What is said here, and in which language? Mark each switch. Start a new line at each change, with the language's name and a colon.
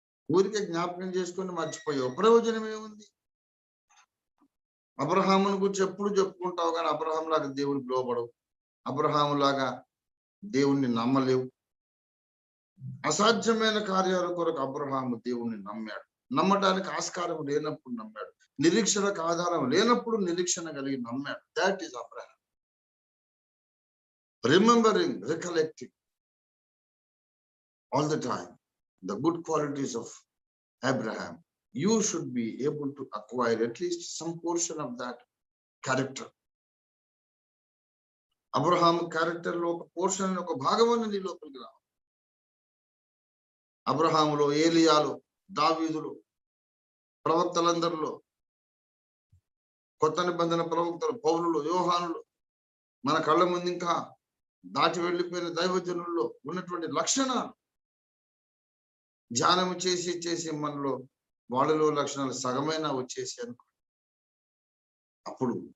Telugu: ఊరికే జ్ఞాపకం చేసుకొని మర్చిపోయావు, ప్రయోజనం ఏముంది? అబ్రహాముని గురించి ఎప్పుడు చెప్పుకుంటావు కానీ అబ్రహాం లాగా దేవునికి లోబడవు, అబ్రహాము లాగా దేవుణ్ణి నమ్మలేవు. అసాధ్యమైన కార్యాల కొరకు అబ్రహాము దేవుణ్ణి నమ్మాడు. నమ్మటానికి ఆస్కారం లేనప్పుడు నమ్మాడు. నిరీక్షణకు ఆధారం లేనప్పుడు నిరీక్షణ కలిగి నమ్మాడు.
English: That is Abraham. Remembering, recollecting all the time the good qualities of Abraham, you should be able to acquire at least some portion of that character.
Telugu: Abraham character లో ఒక పోర్షన్, ఒక భాగమని నీ లోపలికి రావాలి. అబ్రహాములో, ఏలియాలో, దావీదులో, ప్రవక్తలందరిలో, కొత్త నిబంధన ప్రవక్తలు, పౌలులో, యోహానులో, మన కళ్ళ ముందు ఇంకా దాటి వెళ్ళిపోయిన దైవజనుల్లో ఉన్నటువంటి లక్షణాలు ధ్యానం చేసి చేసి మనలో వాళ్ళలో లక్షణాలు సగమైనా వచ్చేసి అనుకో, అప్పుడు